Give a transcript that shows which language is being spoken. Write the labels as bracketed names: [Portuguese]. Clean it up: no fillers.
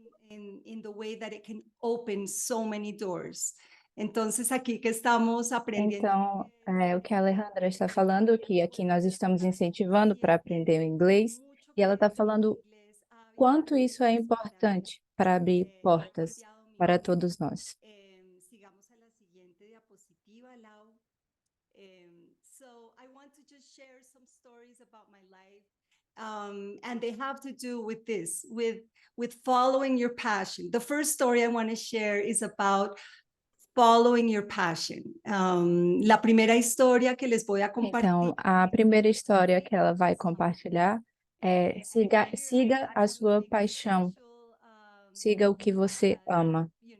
[English] In the way that it can open so many doors. [Portuguese] Entonces, aqui que estamos aprendendo. Então, o que a Alejandra está falando, que aqui nós estamos incentivando para aprender o inglês, e ela está falando quanto isso é importante para abrir portas para todos nós. [Spanish] Sigamos a la siguiente diapositiva, Lau. [English] So I want to just share some stories about my life. And they have to do with this, with following your passion. The first story I want to share is about following your passion. [Spanish] La primera historia que les voy a compartir. [Portuguese] Então, a primeira história que ela vai compartilhar siga a sua paixão, siga o que você ama.